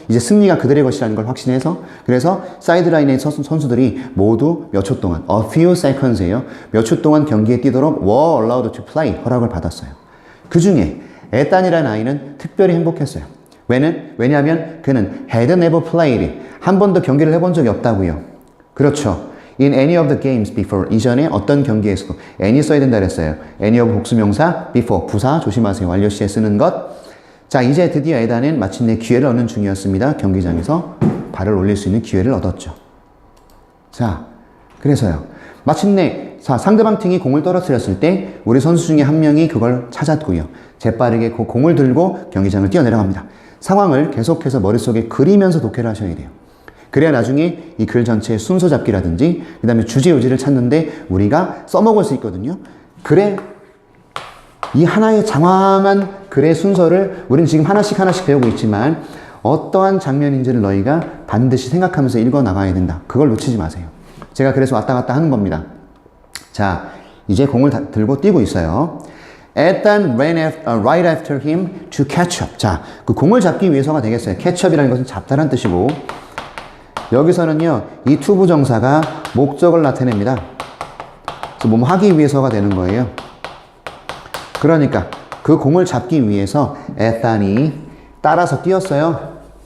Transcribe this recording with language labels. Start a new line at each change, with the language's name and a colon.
Korean: 이제 승리가 그들의 것이라는 걸 확신해서, 그래서 사이드라인의 선수들이 모두 몇 초 동안,
English: a few seconds
Korean: 예요. 몇 초 동안 경기에 뛰도록
English: were allowed to play,
Korean: 허락을 받았어요. 그 중에 에단이라는 아이는 특별히 행복했어요. 왜냐하면 그는
English: had never played,
Korean: 한 번도 경기를 해본 적이 없다고요. 그렇죠.
English: In any of the games before,
Korean: 이전에 어떤 경기에서도 any 써야 된다 그랬어요. any of 복수명사, before, 부사 조심하세요. 완료시에 쓰는 것. 자, 이제 드디어 에단은 마침내 기회를 얻는 중이었습니다. 경기장에서 발을 올릴 수 있는 기회를 얻었죠. 자, 그래서요. 마침내 상대방 팀이 공을 떨어뜨렸을 때 우리 선수 중에 한 명이 그걸 찾았고요. 재빠르게 그 공을 들고 경기장을 뛰어내려갑니다. 상황을 계속해서 머릿속에 그리면서 독해를 하셔야 돼요. 그래야 나중에 이 글 전체의 순서 잡기라든지 그 다음에 주제 요지를 찾는데 우리가 써먹을 수 있거든요. 글의 이 하나의 장황한 글의 순서를 우리는 지금 하나씩 배우고 있지만 어떠한 장면인지를 너희가 반드시 생각하면서 읽어 나가야 된다. 그걸 놓치지 마세요. 제가 그래서 왔다 갔다 하는 겁니다. 자, 이제 공을 들고 뛰고 있어요.
English: Ethan ran right after him to catch up.
Korean: 자, 그 공을 잡기 위해서가 되겠어요. catch up이라는 것은 잡다란 뜻이고, 여기서는요, 이 to 부정사가 목적을 나타냅니다. 그래서 뭐 하기 위해서가 되는 거예요. 그러니까 그 공을 잡기 위해서 Ethan이 따라서 뛰었어요.